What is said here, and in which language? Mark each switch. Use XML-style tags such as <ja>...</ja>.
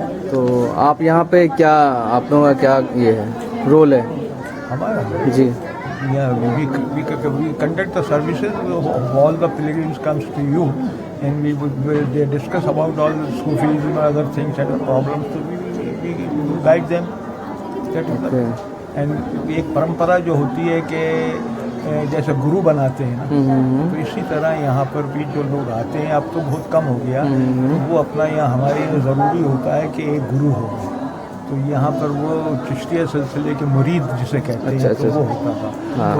<ur>تو آپ یہاں پہ کیا آپ لوگوں کا کیا یہ ہے رول ہے ہمارا جی؟</ur> <en>we conduct the services of all the pilgrims comes to you, and they discuss about all the Sufism and other things and problems, so we guide them. That is the, and</en> <ur>ایک پرمپرا جو ہوتی ہے کہ جیسے گرو بناتے ہیں نا، تو اسی طرح یہاں پر بھی جو لوگ آتے ہیں، اب تو بہت کم ہو گیا، تو وہ اپنا یہاں ہمارے لیے ضروری ہوتا ہے کہ ایک گرو ہو. تو یہاں پر وہ چشتیہ سلسلے کے مرید جسے کہتے ہیں تو وہ ہوتا تھا.</ur>